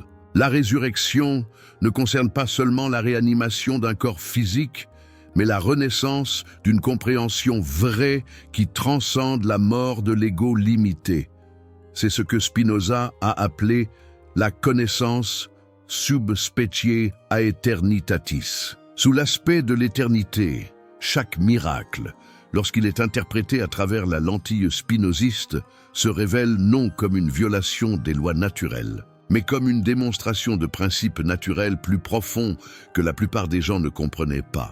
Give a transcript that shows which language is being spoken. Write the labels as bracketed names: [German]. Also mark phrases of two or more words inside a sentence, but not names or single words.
[French] La résurrection ne concerne pas seulement la réanimation d'un corps physique, mais la renaissance d'une compréhension vraie qui transcende la mort de l'ego limité. C'est ce que Spinoza a appelé la connaissance [Latin] sub specie aeternitatis. [French] Sous l'aspect de l'éternité, chaque miracle, lorsqu'il est interprété à travers la lentille spinoziste, se révèle non comme une violation des lois naturelles, mais comme une démonstration de principes naturels plus profonds que la plupart des gens ne comprenaient pas.